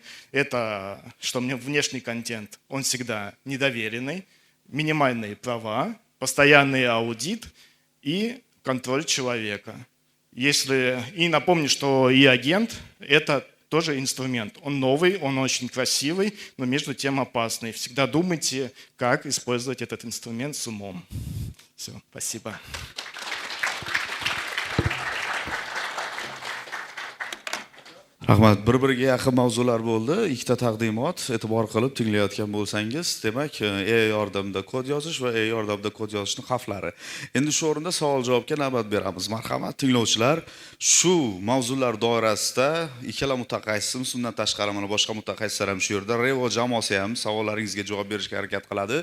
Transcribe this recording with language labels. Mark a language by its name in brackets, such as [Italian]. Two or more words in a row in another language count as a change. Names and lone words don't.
[Russian] Это, что мне внешний контент, он всегда недоверенный, минимальные права, постоянный аудит и контроль человека. И напомню, что и агент – это тоже инструмент. Он новый, он очень красивый, но между тем опасный. Всегда думайте, как использовать этот инструмент с умом. Все, спасибо. [Uzbek] Rahmat. Bir-biriga yaqin mavzular bo'ldi. Ikkita taqdimot e'tibor qilib tinglayotgan bo'lsangiz, demak, AI yordamida kod yozish va AI yordamida kod yozishning xavflari. Endi shu o'rinda savol-javobga navbat beramiz. Marhamat, tinglovchilar, shu mavzular doirasida ikkala mutaxassisimiz, undan tashqari mana boshqa mutaxassislar ham shu yerda, Revo jamoasi ham savollaringizga javob berishga harakat qiladi.